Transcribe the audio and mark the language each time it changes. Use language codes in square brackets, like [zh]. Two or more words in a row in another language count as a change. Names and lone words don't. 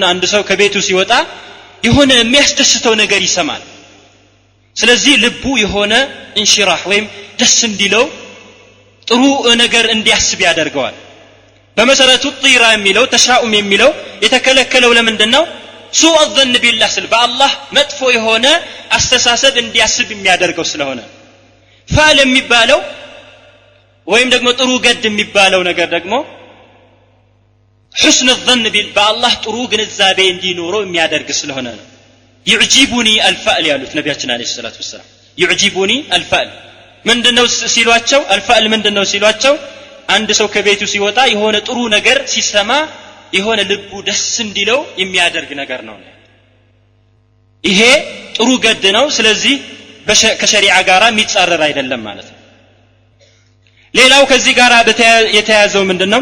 [am] አንድ ሰው ከቤቱ ሲወጣ የሆነ የሚያስደስተው ነገር ይሰማል። ስለዚህ ልቡ የሆነ እንሽራህ ወይም ደስ እንዲለው ጥሩ ነገር እንዲያስብ ያደርገዋል። በመሰረቱ ጢራ የሚለው ተሻኡም የሚለው የተከለከለው ለምንድነው? [ar] سوء الظن بالله [am] ስለ በአላህ መጥፎ የሆነ አስተሳሰብ እንዲያስብ የሚያደርገው ስለሆነ። ፋዕል የሚባለው ወይም ደግሞ ጥሩ ገድ የሚባለው ነገር ደግሞ [ar] حسن الظن بالله [am] ጥሩ ግንዛቤ እንዲኖረው የሚያደርግ ስለሆነ ነው። [ar] يعجبني الفأل [am] ያሉት ነቢያችን [ar] عليه الصلاة والسلام። يعجبني الفأل [am] ምንድነው ሲሏቸው? الفأل ምንድነው ሲሏቸው? አንድ ሰው ከቤቱ ሲወጣ የሆነ ጥሩ ነገር ሲሰማ የሆነ ልቡ ደስ እንዲለው የሚያደርግ ነገር ነው። ይሄ ጥሩ ገድ ነው። ስለዚህ ከሸሪዓ ጋር የሚጻረር አይደለም ማለት ነው። ሌላው ከዚህ ጋር የተያያዘው ምንድነው?